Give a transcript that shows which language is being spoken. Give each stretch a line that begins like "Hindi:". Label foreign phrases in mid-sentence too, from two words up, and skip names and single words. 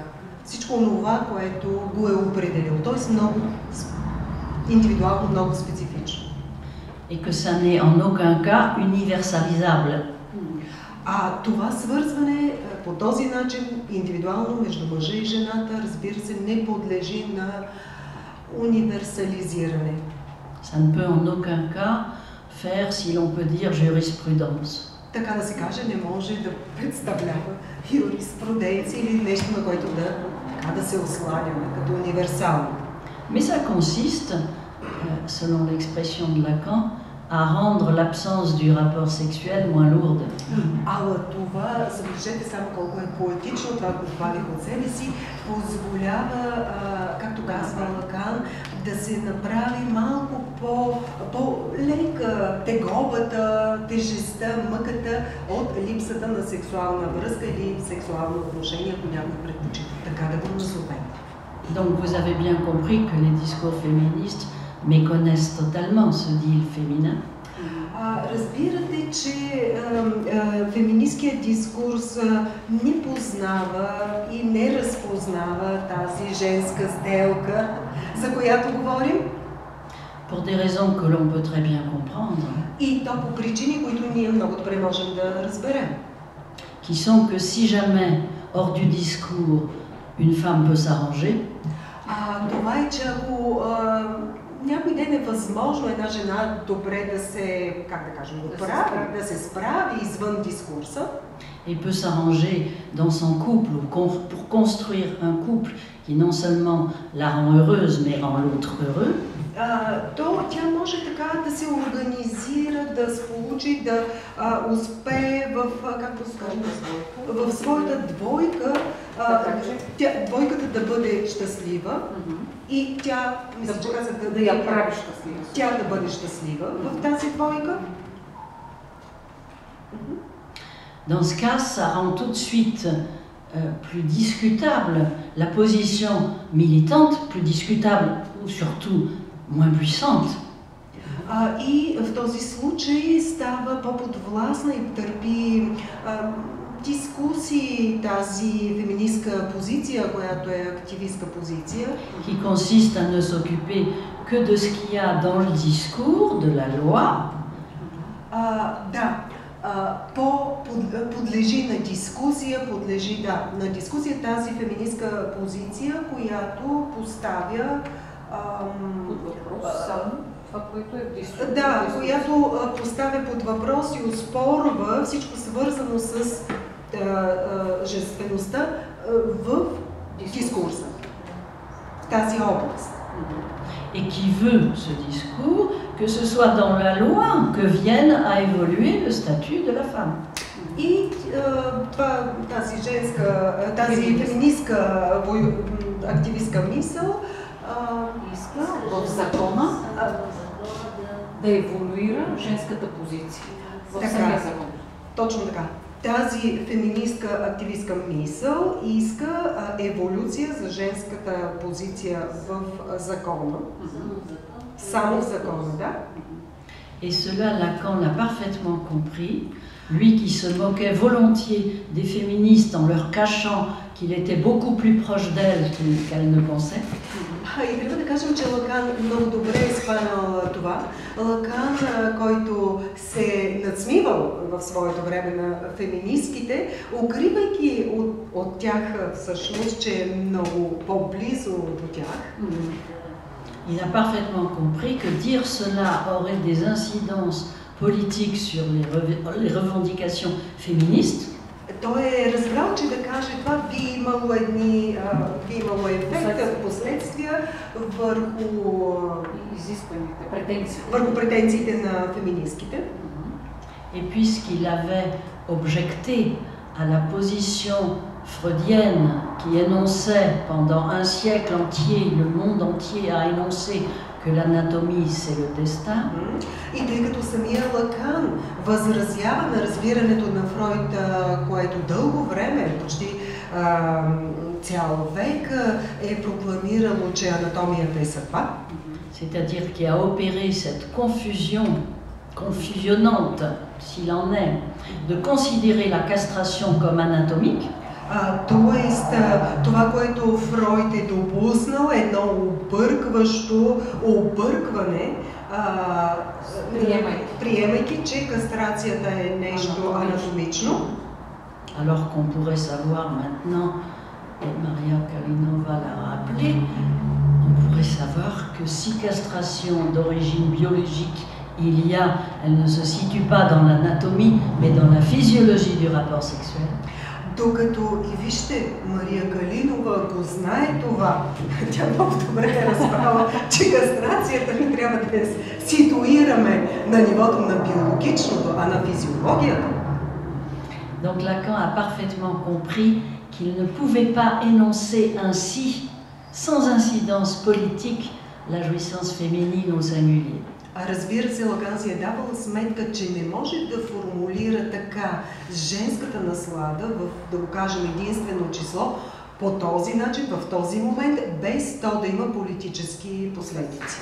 Bulgarian: Всичко това, което го е определил. Т.е. много индивидуално, много специфично.
French: Et que ça n'est en aucun cas universalisable.
Bulgarian: Това свързване по този начин, индивидуално между мъжа и жената, разбира се, не подлежи на универсализиране.
French: Ça ne peut en aucun cas faire, si l'on peut dire, jurisprudence.
Bulgarian: Така да се каже, не може да представлява юриспруденция или нещо, на което да се осланяме като универсално.
French: Mais ça consiste, selon l'expression de Lacan, à rendre l'absence du rapport sexuel moins lourde.
Bulgarian: Това, забележете само колко е поетично, това го добавих от себе си, позволява, както казва Лакан, да се направи малко по-лека тегобата, тежестта, мъката от липсата на сексуална връзка или сексуално отношение, ако някой предпочита. Така да го назовем.
French: Donc vous avez bien compris que les discours féministes méconnaissent totalement ce deal féminin.
Bulgarian: Разбирате, че феминисткият дискурс не познава и не разпознава тази женска сделка, за която говорим?
French: pour des raisons que l'on peut très bien comprendre.
Bulgarian: И то по причини, които ние много добре можем да разберем.
French: Qui sont que si jamais, hors du discours, une femme peut s'arranger,
Bulgarian: Това е, че ако някой ден е възможно една жена добре да се, как да кажем, да се справи извън дискурса,
French: et peut s'arranger dans son couple pour construire un couple qui non seulement la rend heureuse, mais rend l'autre heureux,
Bulgarian: то тя може така да се организира, да сполучи, да успее в, как да скажем, в своята двойка, двойката да бъде щастлива и тя, мисля, че казах, да я прави щастлива. Тя да бъде щастлива в тази двойка.
French: Dans ce cas, ça rend tout de suite plus discutable la position militante, plus discutable ou surtout moins puissante.
Bulgarian: И в този случай става по-подвластна и търпи дискусии тази феминистка позиция, която е активистка позиция.
French: Qui consiste à ne s'occuper que de ce qu'il y a dans le discours de la loi.
Bulgarian: Подлежи на дискусия, на дискусия тази феминистка позиция, която поставя под въпрос това, което е дискусия. Която поставя под въпрос и оспорва всичко свързано с женствеността в дискурса, в тази област.
French: Et qui veut ce discours que ce soit dans la loi que vienne à évoluer le statut de la femme.
Bulgarian: И тази феминистка активистка мисъл иска в закона да еволюира женската позиция. В самия закон. Точно така. Тази феминистка активистка мисъл иска еволюция за женската позиция в закона. Само в закона, да.
French: Et cela, Lacan l'a parfaitement compris, lui qui se moquait volontiers des féministes en leur cachant qu'il était beaucoup plus proche d'elles qu'elles ne pensaient.
Bulgarian: И трябва да кажем, че Лакан много добре е схванал това. Лакан, който се надсмивал в своето време на феминистките, укривайки от тях всъщност, че е много по-близо до тях.
French: Il a parfaitement compris que dire cela aurait des incidences politiques sur les revendications féministes.
Bulgarian: Той е разбрал, че да каже това би имало ефект, последствия върху претенциите на феминистките.
French: Et puisqu'il avait objecté à la position freudienne qui énonçait pendant un siècle entier, le monde entier a énoncé que l'anatomie c'est le destin.
Bulgarian: И тъй като самия Лакан възразява на разбирането на Фройд, което дълго време, почти цял век, е прокламирало, че анатомията е съдба.
French: C'est-à-dire qu'il a opéré cette confusion confusionnante, s'il en est, de considérer la castration comme anatomique.
Bulgarian: Тоест, това, което Фройд е допуснал, е едно объркващо объркване, приемайки, че кастрацията е нещо анатомично.
French: Alors qu'on pourrait savoir maintenant, et Maria Kalinova l'a rappelé, on pourrait savoir que si castration d'origine biologique il y a, elle ne se situe pas dans l'anatomie, mais dans la physiologie du rapport sexuel.
Bulgarian: Докато и вижте, Мария Калинова го знае това, тя много добре е разбрала, че кастрацията не трябва да я ситуираме на нивото на биологичното, а на физиологията.
French: Donc Lacan a parfaitement compris qu'il ne pouvait pas énoncer ainsi, sans incidence politique, la jouissance féminine au singulier.
Bulgarian: Разбира се, Лакан си е давал сметка, че не може да формулира така женската наслада, да го кажем единствено число, по този начин, в този момент, без то да има политически последици.